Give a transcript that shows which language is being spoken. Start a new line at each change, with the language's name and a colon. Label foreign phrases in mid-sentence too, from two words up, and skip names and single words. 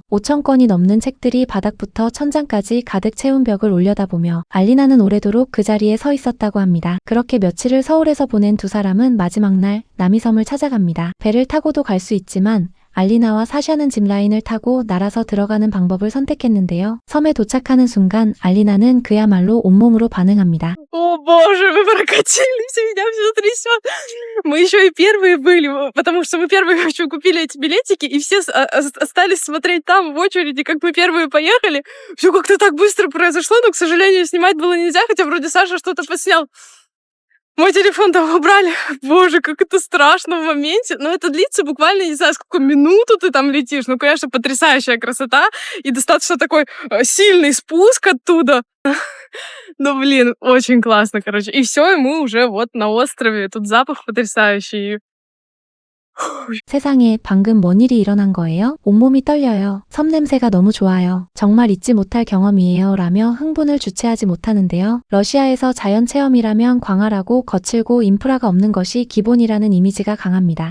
Korean: 5,000권이 넘는 책들이 바닥부터 천장까지 가득 채운 벽을 올려다보며 알리나는 오래도록 그 자리에 서 있었다고 합니다. 그렇게 며칠을 서울에서 보낸 두 사람은 마지막 날 남이섬을 찾아갑니다. 배를 타고도 갈 수 있지만 알리나와 사샤는 짚라인을 타고 날아서 들어가는 방법을 선택했는데요. 섬에 도착하는 순간 알리나는 그야말로 온몸으로 반응합니다.
Russian: О боже, мы прокатились, меня все трясет. Мы еще и первые были, потому что мы первые еще купили эти билетики, и все остались смотреть там в очереди, как мы первые поехали. Все как-то так быстро произошло, но, к сожалению, снимать было нельзя, хотя вроде Саша что-то поснял. Мой телефон там убрали. Боже, как это страшно в моменте. Но это длится буквально, не знаю, сколько минуту ты там летишь. Ну, конечно, потрясающая красота. И достаточно такой сильный спуск оттуда. Ну, блин, очень классно, короче. И все, и мы уже вот на острове. Тут запах потрясающий.
Korean: 세상에 방금 뭔 일이 일어난 거예요? 온몸이 떨려요. 섬 냄새가 너무 좋아요. 정말 잊지 못할 경험이에요. 라며 흥분을 주체하지 못하는데요. 러시아에서 자연 체험이라면 광활하고 거칠고 인프라가 없는 것이 기본이라는 이미지가 강합니다.